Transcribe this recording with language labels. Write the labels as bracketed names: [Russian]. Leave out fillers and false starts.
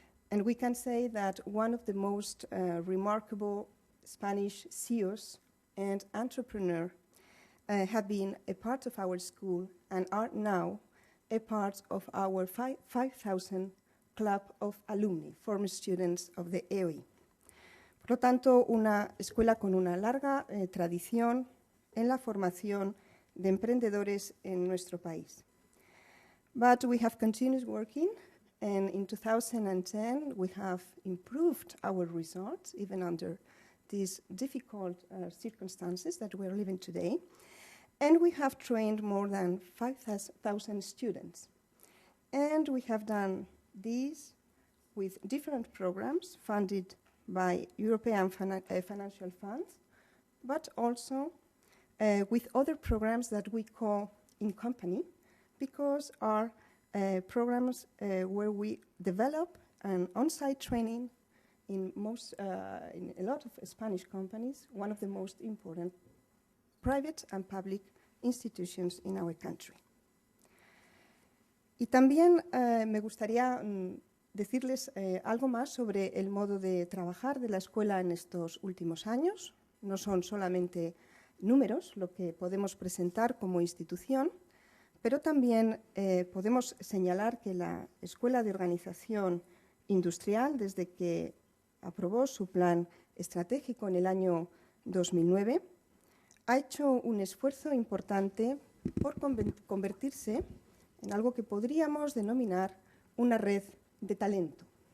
[English] And we can say that one of the most remarkable Spanish CEOs and entrepreneurs have been a part of our school and are now a part of our 5,000 club of alumni, former students of the EOI. [Spanish] Por lo tanto, una escuela con una larga tradición en la formación de emprendedores en nuestro país. [English] But we have continued working, and in 2010 we have improved our results even under these difficult circumstances that we're living today. And we have trained more than 5,000 students. And we have done this with different programs funded by European financial funds, but also with other programs that we call in company, because our programs where we develop an on-site training in a lot of Spanish companies, one of the most important private and public institutions in our country. [Spanish] Y también me gustaría decirles algo más sobre el modo de trabajar de la escuela en estos últimos años. No son solamente números lo que podemos presentar como institución, pero también podemos señalar que la Escuela de Organización Industrial, desde que aprobó su plan estratégico en el año 2009, ha hecho un esfuerzo importante por convertirse en algo que podríamos denominar una red de talento.